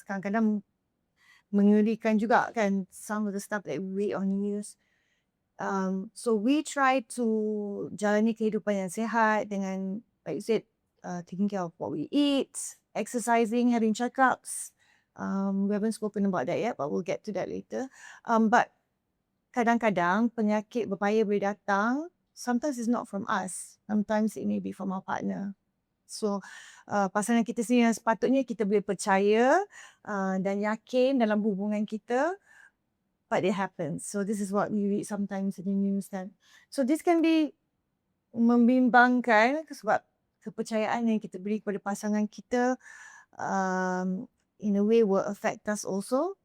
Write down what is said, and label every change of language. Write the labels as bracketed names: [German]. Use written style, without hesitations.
[Malay] Kadang-kadang mengerikan juga kan, [English] some of the stuff that we read on news. So we try to [Malay] jalani kehidupan yang sihat dengan, [English] like you said, taking care of what we eat, exercising, having checkups. We haven't spoken about that yet, but we'll get to that later. But [Malay] kadang-kadang penyakit berbahaya boleh datang. [English] Sometimes it's not from us. Sometimes it may be from our partner. [Malay] So, pasangan kita sendiri yang sepatutnya kita boleh percaya dan yakin dalam hubungan kita, [English] but it happens. So, this is what we read sometimes in the news kan. So, this can be [Malay] membimbangkan sebab kepercayaan yang kita beri kepada pasangan kita [English] in a way will affect us also.